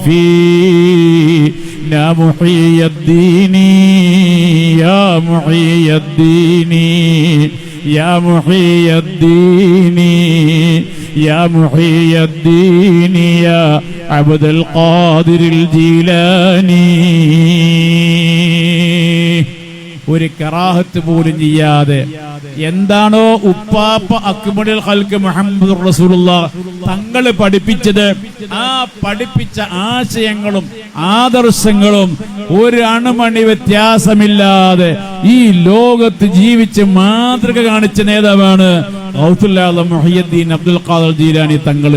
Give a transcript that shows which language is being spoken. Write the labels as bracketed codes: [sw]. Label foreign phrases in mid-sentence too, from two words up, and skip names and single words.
[ar] فينا محيي الدين يا محيي الدين يا محيي الدين يا محيي الدين يا عبد القادر الجيلاني. [ml] ഒരു കറാഹത്ത് പോലും ചെയ്യാതെ എന്താണോ ഉപ്പാപ്പ [ar] أكمل الخلق [ml] മുഹമ്മദുർ റസൂലുള്ളാഹ് തങ്ങൾ പഠിപ്പിച്ചത്, ആ പഠിപ്പിച്ച ആശയങ്ങളും ആദർശങ്ങളും ഒരു അണുമണി വ്യത്യാസമില്ലാതെ ഈ ലോകത്ത് ജീവിച്ച് മാതൃക കാണിച്ച നേതാവാണ് ഗൗസുൽ ആലം മുഹയ്യിദ്ദീൻ അബ്ദുൽ ഖാദിർ ജീലാനി തങ്ങൾ.